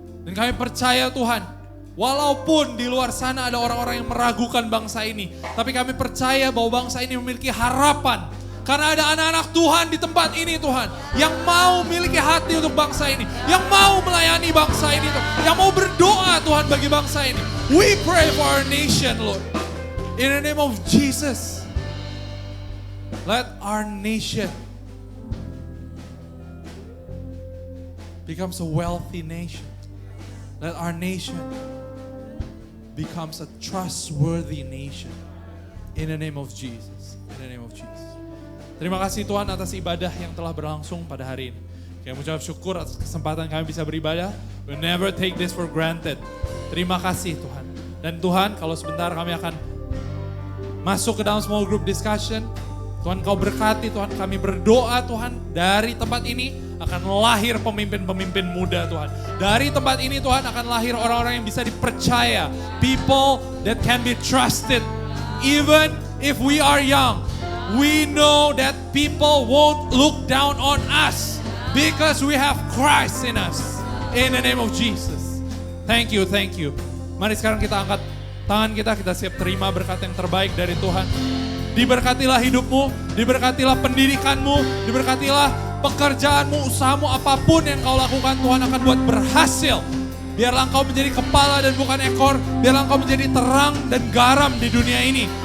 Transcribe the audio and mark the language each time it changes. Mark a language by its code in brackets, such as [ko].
[id] Dan kami percaya, Tuhan, walaupun di luar sana ada orang-orang yang meragukan bangsa ini, tapi kami percaya bahwa bangsa ini memiliki harapan. Karena ada anak-anak Tuhan di tempat ini, Tuhan, yang mau memiliki hati untuk bangsa ini, yang mau melayani bangsa ini, Tuhan, yang mau berdoa, Tuhan, bagi bangsa ini. [en] We pray for our nation, Lord. In the name of Jesus, let our nation becomes a wealthy nation. Let our nation becomes a trustworthy nation. In the name of Jesus. In the name of Jesus. [id] Terima kasih Tuhan atas ibadah yang telah berlangsung pada hari ini. Kami mengucap syukur atas kesempatan kami bisa beribadah. [en] We'll never take this for granted. [id] Terima kasih Tuhan. Dan Tuhan, kalau sebentar kami akan masuk ke dalam [en] small group discussion. [id] Tuhan, Kau berkati, Tuhan, kami berdoa, Tuhan, dari tempat ini akan lahir pemimpin-pemimpin muda, Tuhan. Dari tempat ini, Tuhan, akan lahir orang-orang yang bisa dipercaya. [en] People that can be trusted. Even if we are young, we know that people won't look down on us because we have Christ in us. In the name of Jesus. Thank you, thank you. [id] Mari sekarang kita angkat tangan kita siap terima berkat yang terbaik dari Tuhan. Diberkatilah hidupmu, diberkatilah pendidikanmu, diberkatilah pekerjaanmu, usahamu, apapun yang kau lakukan, Tuhan akan buat berhasil. Biarlah engkau menjadi kepala dan bukan ekor. Biarlah engkau menjadi terang dan garam di dunia ini.